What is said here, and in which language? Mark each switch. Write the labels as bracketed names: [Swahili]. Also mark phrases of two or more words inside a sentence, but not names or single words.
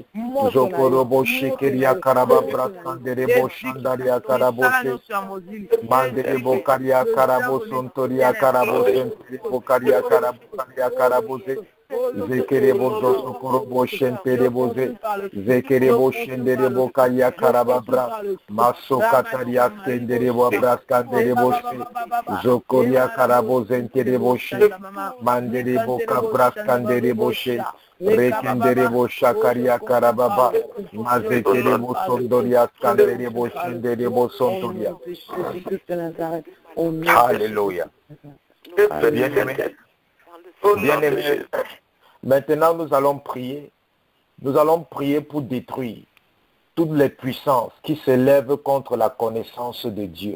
[French] zokorobo shekeria karaba braskanderebo shandaria karabo she, manderebo karia karabo sontoria karabo zenterebo karia karabo ze, zekerebo zoto korobo shenterebo ze, zekerebo shenderebo karia karaba bra, masokataria skenderebo braskanderebo she, zokoria karabo zenterebo she, manderebo kabraskanderebo she, rekenderebo shakaria karababa, mazekerebo sondoria skanderebo shenderebo sontoria. Alléluia. Bien-aimé. Bien-aimé. Maintenant, nous allons prier. Nous allons prier pour détruire toutes les puissances qui s'élèvent contre la connaissance de Dieu.